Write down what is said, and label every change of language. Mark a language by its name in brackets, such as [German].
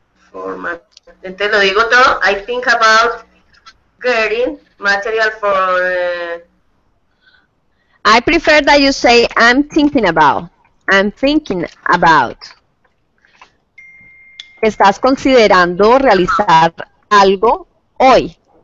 [English] For my, [Spanish] entonces lo digo todo. [English] I think about getting material for... I prefer that you say I'm thinking about. I'm thinking about. [Spanish] Estás considerando realizar algo hoy.